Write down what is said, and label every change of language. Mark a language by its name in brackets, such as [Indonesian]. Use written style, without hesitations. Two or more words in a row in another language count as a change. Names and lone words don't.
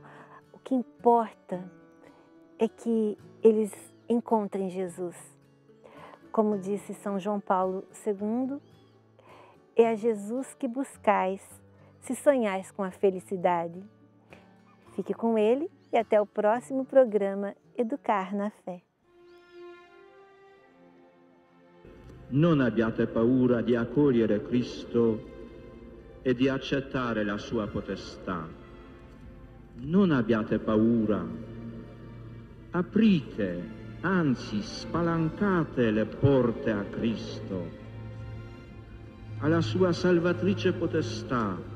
[Portuguese] O que importa é que eles encontrem Jesus. Como disse São João Paulo II, é a Jesus que buscais, se sonhais com a felicidade. Fique com Ele e até o próximo programa Educar na Fé. [Italian] Non abbiate paura di accogliere Cristo e di accettare la sua potestà. Non abbiate paura. Aprite, anzi spalancate le porte a Cristo, alla sua salvatrice potestà.